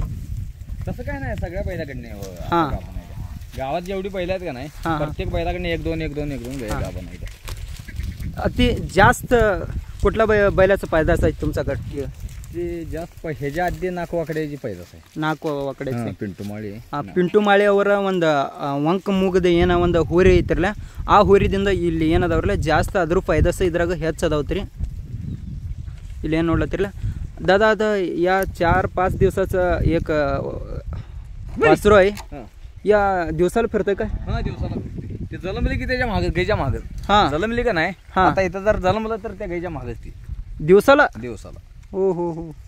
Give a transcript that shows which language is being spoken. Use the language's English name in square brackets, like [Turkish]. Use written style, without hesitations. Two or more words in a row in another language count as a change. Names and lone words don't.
[Marathi] तसं काय नाही, सगळ्या बैलाकडने हां गावात जेवढी बैल आहेत का नाही प्रत्येक बैलाकडने 1-2 गाभण आहेत. अति जास्त कुठला बैलाचा पैदास आहे तुमच्याकडे? ते जास्त ह्याच्या आधी नाकवाकड्याची पैदास आहे. [Kannada] ನಾಲ್ಕು ಪಿಂಟುಮಾಳಿ. ಪಿಂಟು ಮಾಳಿ ಅವರ ಒಂದು ವಂಕ ಮುಗದ ಏನೋ ಒಂದು ಹೋರಿ ಐತಿರಲ್ಲ, ಆ ಹೋರಿದಿಂದ ಇಲ್ಲಿ ಏನದವ್ರಲ್ಲ ಜಾಸ್ತಿ ಅದ್ರ पैदास ಇದ್ರಾಗ ಹೆಚ್ಚು ಅದಾವತ್ರಿ. ಇಲ್ಲಿ ಏನು ನೋಡ್ಲತ್ತಿರಲ್ಲ [Marathi] दादा, आता या 4-5 दिवसाचं एक वासरू आहे, या दिवसाला फिरतंय काय? हां दिवसाला ते जलमली की त्याच्या मागं गायच्या मागं. हां जलमली का नाही, आता इथं जर जलमलं तर त्या गायच्या मागच ती दिवसाला. हो हो हो.